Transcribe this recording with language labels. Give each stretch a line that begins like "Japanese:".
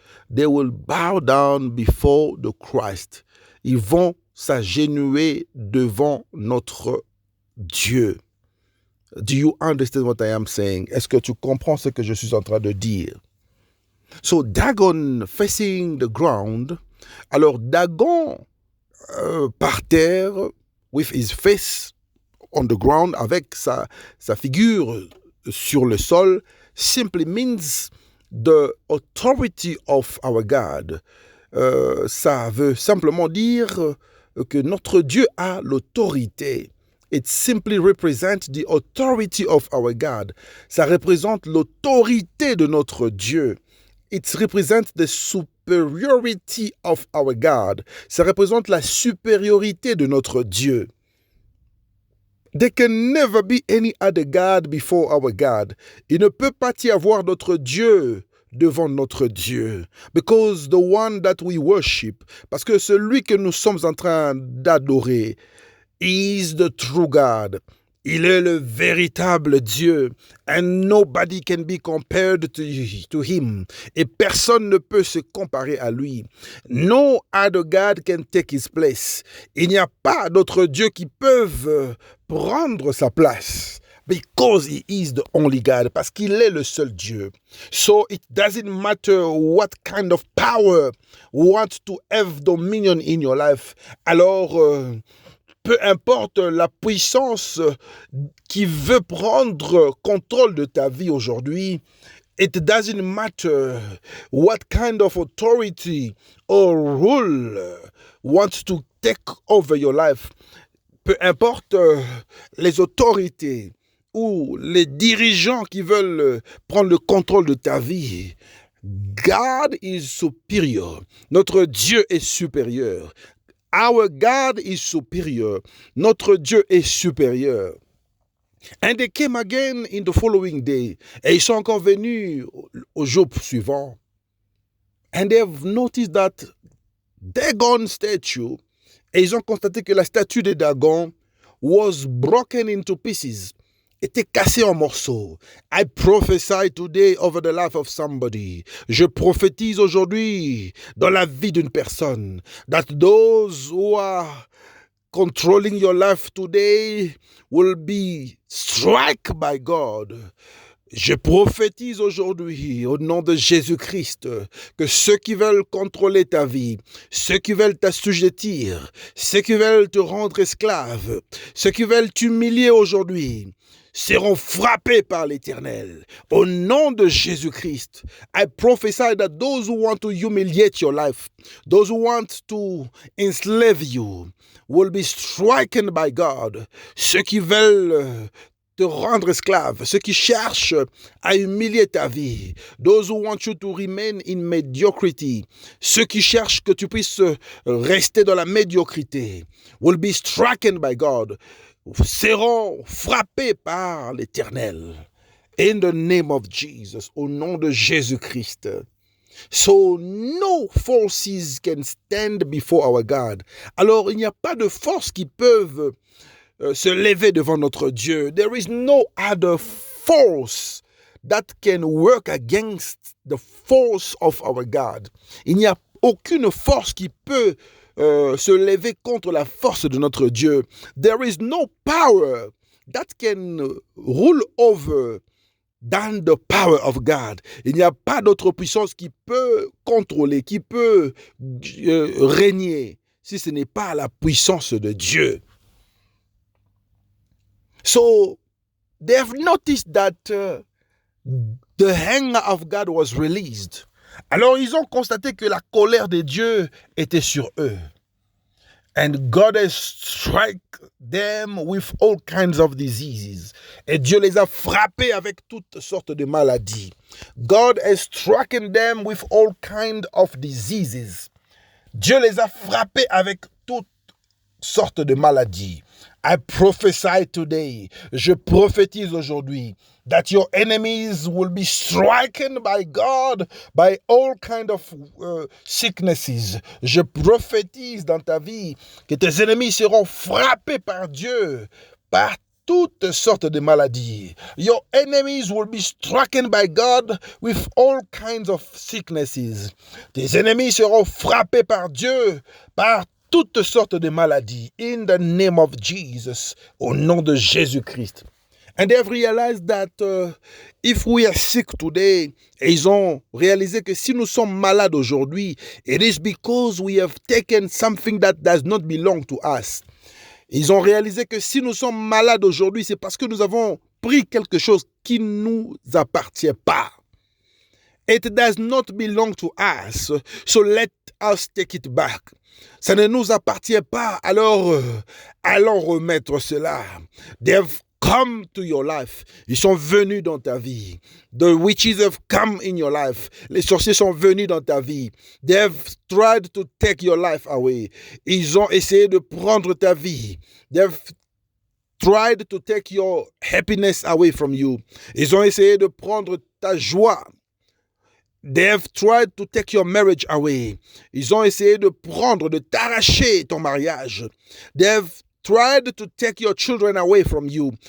English: They will bow down before the Christ.
French: Ils vont s'agenouiller devant notre Dieu.
English: Do you understand what I am saying?
French: Est-ce que tu comprends ce que je suis en train de dire?
English: So Dagon facing the ground.
French: Alors Dagon par terre,
English: with his face on the ground,
French: avec sa figure sur le sol,
English: simply means the authority of our God.
French: Ça veut simplement dire que notre Dieu a l'autorité.
English: It simply represents the authority of our God.
French: Ça représente l'autorité de notre Dieu.
English: It represents the superiority of our God.
French: Ça représente la supériorité de notre Dieu.
English: There can never be any other God before our God.
French: Il ne peut pas y avoir d'autre Dieu devant notre Dieu.
English: Because the one that we worship,
French: parce que celui que nous sommes en train d'adorer,
English: is the true God.
French: Il est le véritable Dieu.
English: And nobody can be compared to him.
French: Et personne ne peut se comparer à lui.
English: No other God can take his place.
French: Il n'y a pas d'autres dieux qui peuvent prendre sa place.
English: Because he is the only God.
French: Parce qu'il est le seul Dieu.
English: So it doesn't matter what kind of power wants to have dominion in your life.
French: Alors, peu importe la puissance qui veut prendre contrôle de ta vie aujourd'hui,
English: it doesn't matter what kind of authority or rule wants to take over your life.
French: Peu importe les autorités ou les dirigeants qui veulent prendre le contrôle de ta vie,
English: God is superior.
French: Notre Dieu est supérieur.
English: Our God is superior.
French: Notre Dieu est supérieur.
English: And they came again in the following day.
French: Et ils sont encore venus au jour suivant.
English: And they have noticed that Dagon statue,
French: et ils ont constaté que la statue de Dagon
English: was broken into pieces.
French: Était cassé en morceaux.
English: I prophesy today over the life of somebody.
French: Je prophétise aujourd'hui dans la vie d'une personne
English: that those who are controlling your life today will be struck by God.
French: Je prophétise aujourd'hui au nom de Jésus-Christ que ceux qui veulent contrôler ta vie, ceux qui veulent t'assujettir, ceux qui veulent te rendre esclave, ceux qui veulent t'humilier aujourd'hui, seront frappés par l'Éternel. Au nom de Jésus-Christ,
English: I prophesy that those who want to humiliate your life, those who want to enslave you, will be stricken by God.
French: Ceux qui veulent te rendre esclave, ceux qui cherchent à humilier ta vie,
English: those who want you to remain in mediocrity,
French: ceux qui cherchent que tu puisses rester dans la médiocrité,
English: will be stricken by God,
French: seront frappés par l'Éternel.
English: In the name of Jesus,
French: au nom de Jésus-Christ.
English: So no forces can stand before our God.
French: Alors il n'y a pas de forces qui peuvent se lever devant notre Dieu.
English: There is no other force that can work against the force of our God.
French: Il n'y a aucune force qui peut se lever contre la force de notre Dieu.
English: There is no power that can rule over than the power of God.
French: Il n'y a pas d'autre puissance qui peut contrôler, qui peut régner, si ce n'est pas la puissance de Dieu.
English: So they have noticed that the anger of God was released.
French: Alors ils ont constaté que la colère de Dieu était sur eux.
English: And God has struck them with all kinds of diseases.
French: Et Dieu les a frappés avec toutes sortes de maladies.
English: God has struck them with all kinds of diseases.
French: Dieu les a frappés avec toutes sortes de maladies.
English: I prophesy today,
French: je prophétise aujourd'hui,
English: that your enemies will be stricken by God by all kinds of sicknesses.
French: Je prophétise dans ta vie que tes ennemis seront frappés par Dieu, par toutes sortes de maladies.
English: Your enemies will be stricken by God with all kinds of sicknesses.
French: Tes ennemis seront frappés par Dieu, par toutes sortes de maladies,
English: in the name of Jesus,
French: au nom de Jésus-Christ.
English: And they've realized that if we are sick today,
French: et ils ont réalisé que si nous sommes malades aujourd'hui,
English: it is because we have taken something that does not belong to us.
French: Ils ont réalisé que si nous sommes malades aujourd'hui, c'est parce que nous avons pris quelque chose qui ne nous appartient pas.
English: It does not belong to us, so let us take it back.
French: Ça ne nous appartient pas, alors allons remettre cela.
English: They've come to your life.
French: Ils sont venus dans ta vie.
English: The witches have come in your life.
French: Les sorciers sont venus dans ta vie.
English: They've tried to take your life away.
French: Ils ont essayé de prendre ta vie.
English: They've tried to take your happiness away from you.
French: Ils ont essayé de prendre ta joie.
English: They have tried to take your marriage away.
French: Ils ont essayé de prendre, de t'arracher ton mariage.
English: They have tried to take your children away from you.